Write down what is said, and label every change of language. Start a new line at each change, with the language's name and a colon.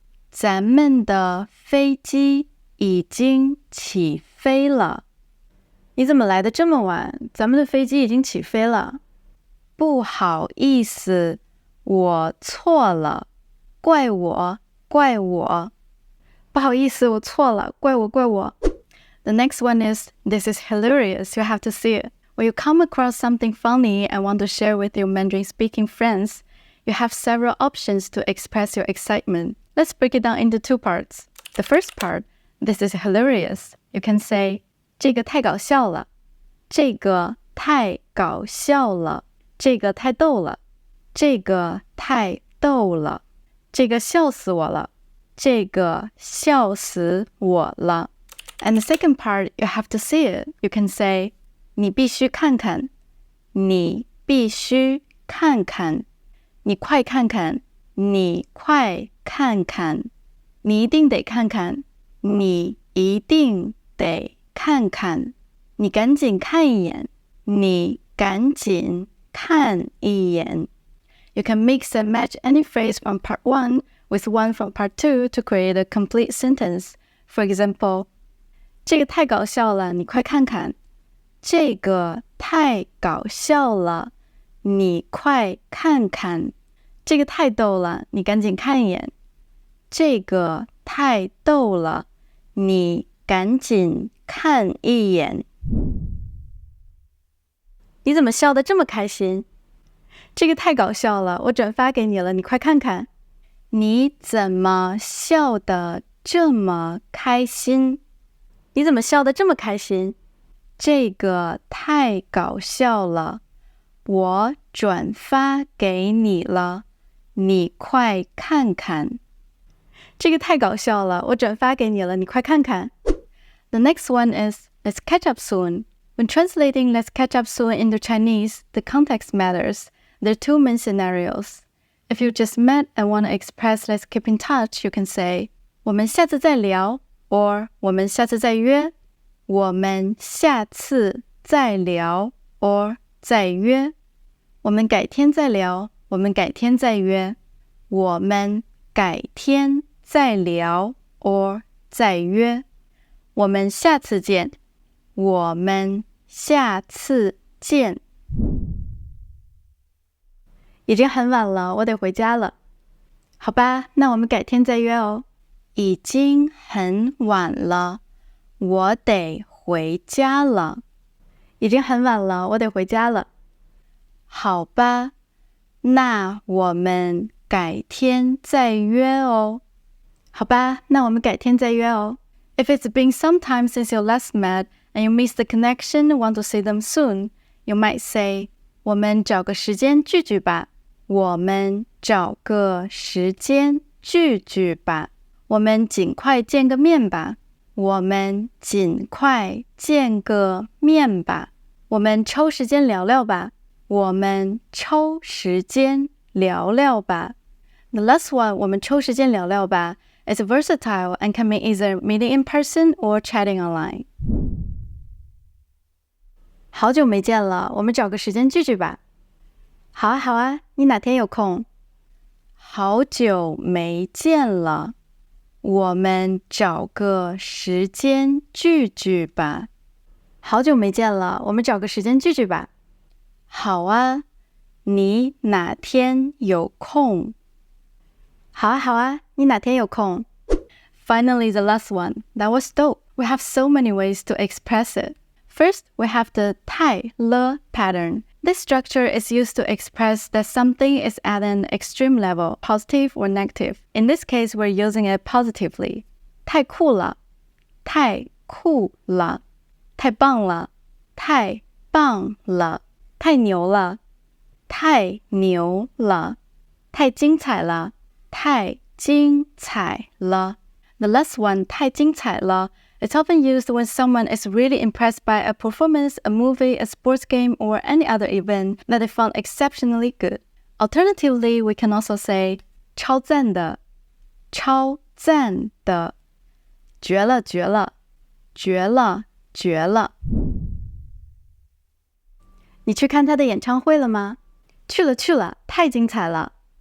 Chinese: 咱们的飞机已经起飞了。你怎么来的这么晚？咱们的飞机已经起飞了。不好意思，我错了，怪我怪我。不好意思，我错了，怪我怪我。
English: The next one is, this is hilarious, you have to see it. When you come across something funny and want to share with your Mandarin-speaking friends, you have several options to express your excitement. Let's break it down into two parts. The first part, this is hilarious. You can say,
Chinese: 这个太搞笑了。这个太搞笑了。这个太逗了。这个太逗了。这个笑死我了。这个笑死我了。
English: And the second part, you have to see it. You can say,
Chinese: 你必须看看。你必须看看。你快看看。你快看看。你一定得看看。你一定得看看。你赶紧看一眼。你赶紧看一眼。
English: You can mix and match any phrase from part 1 with one from part 2 to create a complete sentence. For example,
Chinese: 这个太搞笑了，你快看看。这个太搞笑了，你快看看。这个太逗了，你赶紧看一眼。这个太逗了，你赶紧看一眼。你怎么笑得这么开心？这个太搞笑了，我转发给你了，你快看看。你怎么笑得这么开心？你怎么笑得这么开心？这个太搞笑了，我转发给你了，你快看看。这个太搞笑了，我转发给你了，你快看看。
English: The next one is, let's catch up soon. When translating let's catch up soon into Chinese, the context matters. There are two main scenarios. If you just met and want to express let's keep in touch, you can say,
Chinese: 我们下次再聊
English: or
Chinese: 我们下次再约。我们下次再聊
English: or
Chinese: 再约。我们改天再聊，我们改天再约。我们改天再聊
English: or
Chinese: 再约。我们下次见。我们下次见。已经很晚了，我得回家了。好吧，那我们改天再约哦。已经很晚了，我得回家了。已经很晚了，我得回家了。好吧，那我们改天再约哦。好吧，那我们改天再约哦。
English: If it's been some time since you last met and you miss the connection and want to see them soon, you might say,
Chinese: 我们找个时间聚聚吧。我们找个时间聚聚吧。我们尽快见个面吧。我们尽快见个面吧。我们抽时间聊聊吧。我们抽时间聊聊吧。
English: The last one,
Chinese: 我们抽时间聊聊吧
English: is versatile and can mean either meeting in person or chatting online.
Chinese: 好久没见了，我们找个时间聚聚吧。好啊，好啊，你哪天有空？好久没见了，我们找个时间聚聚吧。好久没见了，我们找个时间聚聚吧。好啊，你哪天有空？好啊，好啊，你哪天有空？
English: Finally, the last one. That was dope. We have so many ways to express it. First, we have the 太了 pattern. This structure is used to express that something is at an extreme level, positive or negative. In this case, we're using it positively.
Chinese: 太酷了，太酷了，太棒了，太棒了，太牛了，太牛了，太精彩了，太精彩了。
English: The last one,
Chinese: 太精彩了,
English: it's often used when someone is really impressed by a performance, a movie, a sports game, or any other event that they found exceptionally good. Alternatively, we can also say
Chinese: 超赞的，超赞的，绝了绝了，绝了绝了。你去看他的演唱会了吗？去了去了，太精彩了。